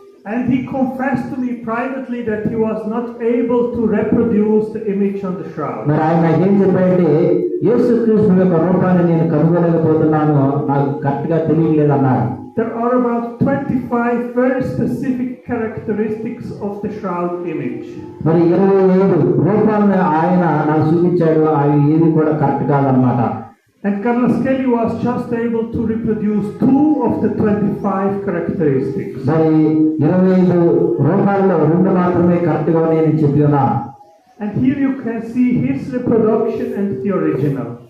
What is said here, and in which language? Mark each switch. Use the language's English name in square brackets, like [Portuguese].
[English] And he confessed to me privately that he was not able to reproduce the image on the shroud. [Telugu] మరి ఆయన ఏం చెప్పాడంటే యేసుక్రీస్తు యొక్క రూపాన్ని నేను కనుగొనలేకపోతున్నాను, నాకు కరెక్ట్ గా తెలియలేదు అన్నాడు. [English] There are about 25 very specific characteristics of the shroud image. [Telugu] మరి 27 రూపాలను ఆయన నాకు చూపించాడు, అవి ఏది కూడా కరెక్ట్ కాదన్నమాట. [English] And Garnaschelli was just able to reproduce 2 of the 25 characteristics. [Telugu] మరి 27 రూపాల్లో 2 మాత్రమే కరెక్ట్ గా నేను చెప్పి ఉన్నా. [English] And here you can see his reproduction and the original.